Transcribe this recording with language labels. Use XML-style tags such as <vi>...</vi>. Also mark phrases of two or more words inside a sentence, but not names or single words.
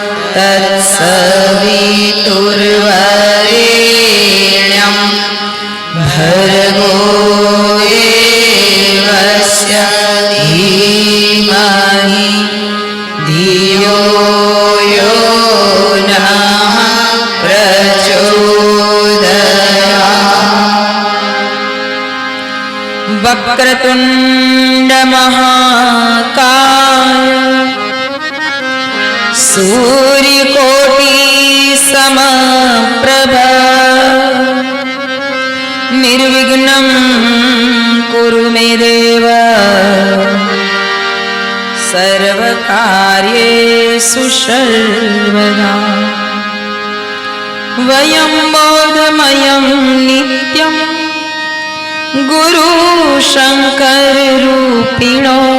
<sa>તત્સવિતુર્વરેણ્યં ભર્ગો દેવસ્ય ધીમહિ ધિયો યો નઃ પ્રચોદયાत्। વક્રતુંડ મહાકાય सूर्यकोटि समप्रभा निर्विघ्नं कुरु मे देव सर्वकार्येषु सर्वदा वयं बोधमयं नित्यं गुरु शंकर रूपिणो</sa>